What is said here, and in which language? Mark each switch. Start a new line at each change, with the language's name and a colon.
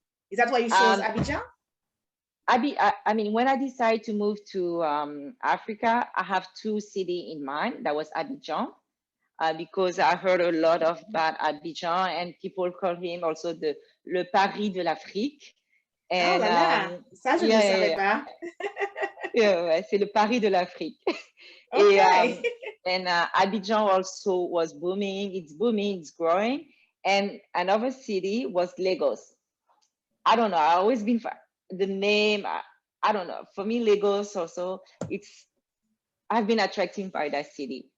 English: Is that why you chose Abidjan? I mean, when I decided to move to Africa, I have two cities in mind. That was Abidjan, because I heard a lot about Abidjan, and people call him also
French: le Paris de l'Afrique. And, oh là là, ça je ne savais pas. C'est le Paris de l'Afrique.
English: Okay. And Abidjan also was booming. It's booming, it's growing. And another city was Lagos. I don't know. I always been the name. I don't know. For me, Lagos also, I've been attracted by that city.